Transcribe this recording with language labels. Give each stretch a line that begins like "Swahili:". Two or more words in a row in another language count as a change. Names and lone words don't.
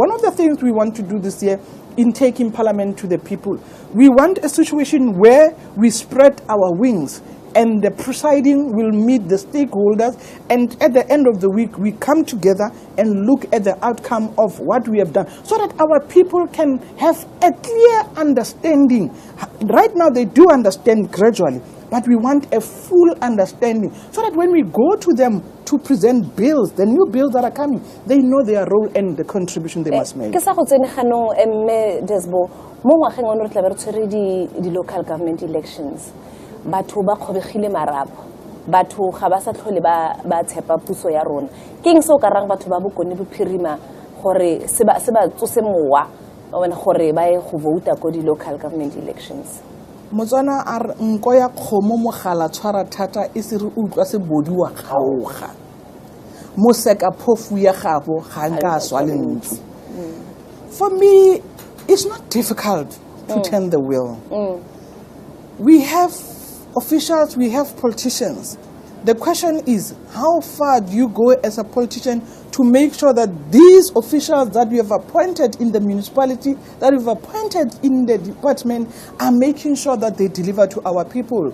English: One of the things we want to do this year in taking Parliament to the people, we want a situation where we spread our wings and the presiding will meet the stakeholders, and at the end of the week we come together and look at the outcome of what we have done so that our people can have a clear understanding. Right now they do understand gradually, but we want a full understanding so that when we go to them to present bills, the new bills that are coming, they know their role and the contribution they must make.
Tswana: Ke sa go tsene ganong mme Desbo mo ngwageng ono re tla be re tshwere di
English: local government elections.
Tswana: Batho ba khobegile marapo, batho ga ba sa tlhole ba tshepa puso ya rona. Keng se o ka rang batho ba bokone bophirima gore se ba tsose mowa wena gore ba ye go vouta ko di
English: local government elections?
Tswana: Motswana a re nko ya kgomo mogala tshwara thata e se re utlwa se bodi wa kgaoga. Moseka phofu ya gago ga nka swa lentswe.
English: For me, it's not difficult to turn the wheel. We have officials, we have politicians. The question is, how far do you go as a politician to make sure that these officials that you have appointed in the municipality, that you've appointed in the department, are making sure that they deliver to our people?